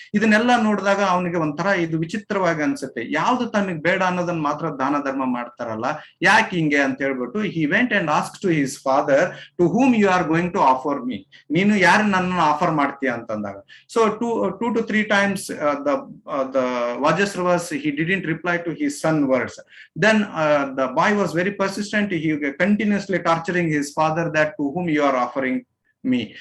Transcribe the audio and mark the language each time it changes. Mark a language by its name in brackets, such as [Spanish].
[Kannada] ಇದನ್ನೆಲ್ಲ ನೋಡಿದಾಗ ಅವನಿಗೆ ಒಂಥರ ಇದು ವಿಚಿತ್ರವಾಗಿ ಅನ್ಸುತ್ತೆ. ಯಾವ್ದು ತಮಗೆ ಬೇಡ ಅನ್ನೋದನ್ನ ಮಾತ್ರ ದಾನ ಧರ್ಮ ಮಾಡ್ತಾರಲ್ಲ, ಯಾಕೆ ಹಿಂಗೆ ಅಂತ ಹೇಳ್ಬಿಟ್ಟು [English] he went and asked to his father, to whom you are going to offer me? [Kannada] ನೀನು ಯಾರು ನನ್ನನ್ನು ಆಫರ್ ಮಾಡ್ತೀಯ ಅಂತಂದಾಗ. [English] So 2 to 3 times the Vajasravas, he didn't reply to his son words. Then the boy was very persistent. He continuously torturing his father that to whom you are offering me.